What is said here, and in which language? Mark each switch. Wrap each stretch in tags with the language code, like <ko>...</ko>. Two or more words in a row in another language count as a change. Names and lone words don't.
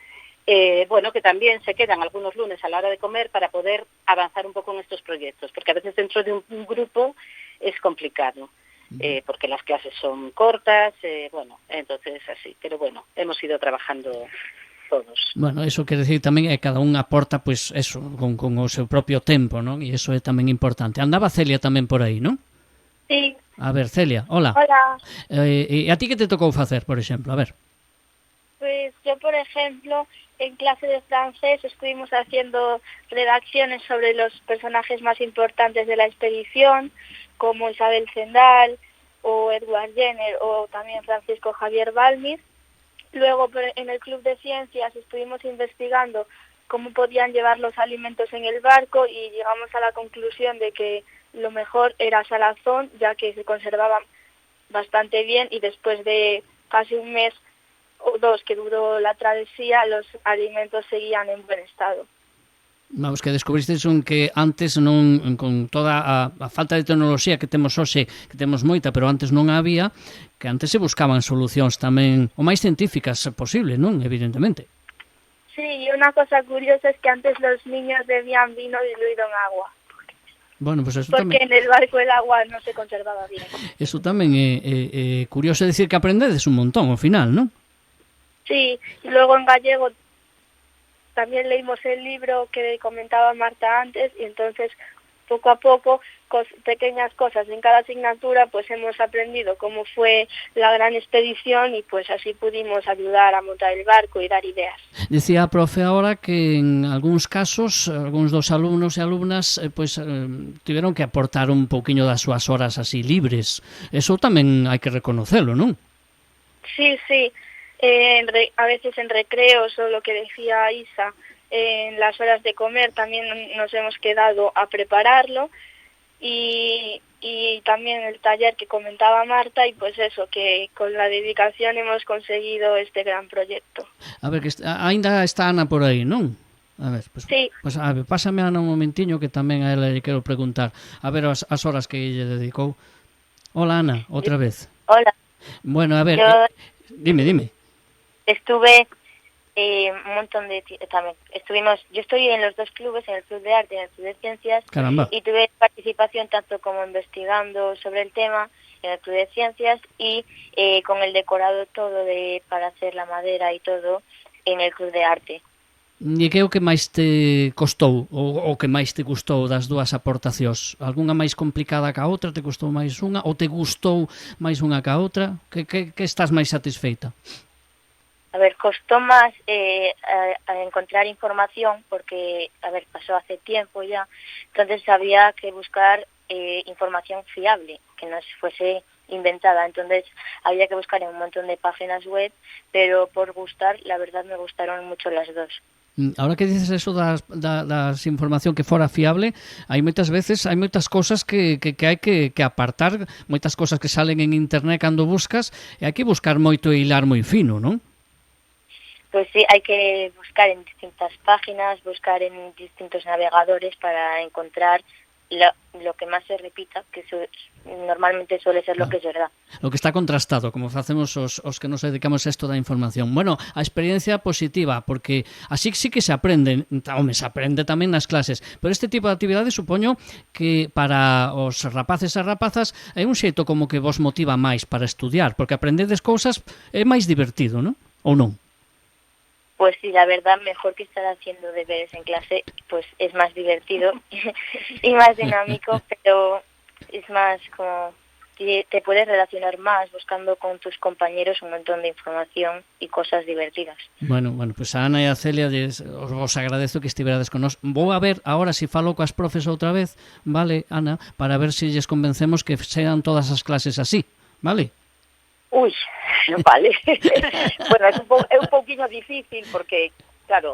<es>que también se quedan algunos lunes a la hora de comer para poder avanzar un poco en estos proyectos, porque a veces dentro de un grupo es complicado, porque las clases son cortas, entonces así, pero hemos ido trabajando todos. Bueno,</es> <gl>eso quere decir tamén que cada un aporta, eso, con o seu propio tempo, non? E iso é tamén importante. Andaba Celia tamén por aí, non?</gl> <es>Sí. A ver, Celia, hola. Hola.</es> <gl>E a ti que te tocou facer, por exemplo?</gl> <es>A ver. Pues yo, por ejemplo, en clase de francés estuvimos haciendo redacciones sobre los personajes más importantes de la expedición, como Isabel Zendal o Edward Jenner o también Francisco Javier Balmis. Luego en el club de ciencias estuvimos investigando cómo podían llevar los alimentos en el barco y llegamos a la conclusión de que lo mejor era salazón, ya que se conservaban bastante bien y después de casi un mes o dos que duró la travesía, los alimentos seguían en buen estado. Vamos,</es> <gl>que descubristeis un que antes non, con toda a falta de tecnoloxía que temos hoxe, que temos moita, pero antes non había, que antes se buscaban solucións tamén o máis científicas posible, non?</gl> <es>Evidentemente. Sí, y una cosa curiosa es que antes los niños bebían vino diluido en agua.</es> <gl>Bueno, pues eso porque tamén,</gl> <es>en el barco el agua no se conservaba bien.</es> <gl>eso tamén é curioso decir que aprendedes un montón ao final, non?</gl> <es>Sí, y luego en gallego también leímos el libro que comentaba Marta antes y entonces poco a poco, pequeñas cosas en cada asignatura, pues hemos aprendido cómo fue la gran expedición y pues así pudimos ayudar a montar el barco y dar ideas.</es> <gl>Decía a profe ahora que en algúns casos, algúns dos alumnos e alumnas tiveron que aportar un pouquiño das súas horas así libres. Eso tamén hai que reconocerlo, non?</gl> <es>Sí, sí. A veces en recreos o lo que decía Isa, en las horas de comer también nos hemos quedado a prepararlo y también el taller que comentaba Marta y pues eso, que con la dedicación hemos conseguido este gran proyecto.</es> <gl>A ver, que ainda está Ana por aí, non? A ver, pues,</gl> <es>sí.</es> <gl>Pues, a ver, pásame Ana un momentiño que tamén a ela lle quero preguntar. A ver as horas que lle dedicou. Hola Ana, outra vez.</gl> <es>Hola.</es> <gl>Bueno, a ver, dime.</gl> <es>Estuve un montón de también yo estoy en los dos clubes, en el club de arte y en el club de ciencias.</es> <gl>Caramba.</gl> <es>Y tuve participación tanto como investigando sobre el tema en el club de ciencias y con el decorado todo para hacer la madera y todo en el club de arte.</es> <gl>E que é o que máis te costou ou que máis te gustou das dúas aportacións? Algunha máis complicada que a outra? Te custou máis unha? Ou te gustou máis unha que a outra? Que estás máis satisfeita?</gl> <es>A ver, costó más a encontrar información porque, pasó hace tiempo ya, entonces había que buscar información fiable, que no fuese inventada, entonces había que buscar en un montón de páginas web, pero por gustar, la verdad me gustaron mucho las dos.</es> <gl>Ahora que dices eso das información que fora fiable, hai moitas veces, hai moitas cosas que hai que apartar, moitas cosas que salen en internet cando buscas, e hai que buscar moito e hilar moi fino, non?</gl> <es>Pues sí, hay que buscar en distintas páginas, buscar en distintos navegadores para encontrar lo que más se repita, que normalmente suele ser lo que es verdad. Lo que está contrastado,</es> <gl>como facemos os que nos dedicamos a esto da información. Bueno, a experiencia positiva, porque así sí que se aprende, se aprende tamén nas clases, pero este tipo de actividades supoño que para os rapaces e rapazas é un xeito como que vos motiva máis para estudiar, porque aprendedes cousas é máis divertido, non? Ou non?</gl> <es>Pues sí, la verdad, mejor que estar haciendo deberes en clase, pues es más divertido y más dinámico, pero es más como te puedes relacionar más buscando con tus compañeros un montón de información y cosas divertidas.</es> <gl>Bueno, pues a Ana e a Celia os agradezo que estiverades con nos. Vou a ver ahora se falo coas profes outra vez, vale, Ana, para ver se lles convencemos que sean todas as clases así, vale?</gl> <es>Uy, vale.</es> <gl>Bueno, é un pouquinho difícil porque, claro,</gl>